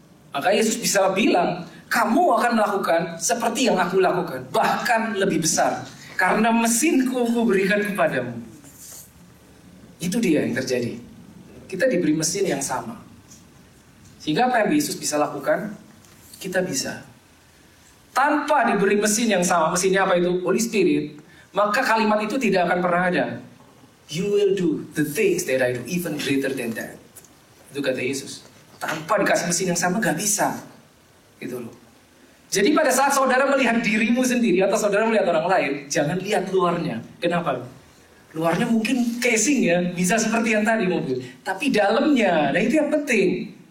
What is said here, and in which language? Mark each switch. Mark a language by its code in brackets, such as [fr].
[id] Maka Yesus bisa bilang, kamu akan melakukan seperti yang aku lakukan, bahkan lebih besar, karena mesinku aku berikan kepadamu. Itu dia yang terjadi. Kita diberi mesin yang sama. Sehingga apa yang Yesus bisa lakukan, kita bisa. Tanpa diberi mesin yang sama, mesinnya apa itu? Holy Spirit. Maka kalimat itu tidak akan pernah ada. [en] You will do the things that I do, even greater than that. [id] Itu kata Yesus. Tanpa dikasih mesin yang sama, gak bisa. Gitu loh. Jadi pada saat saudara melihat dirimu sendiri, atau saudara melihat orang lain, jangan lihat luarnya. Kenapa? Luarnya mungkin casing ya, bisa seperti yang tadi mobil. Tapi dalamnya, nah itu yang penting.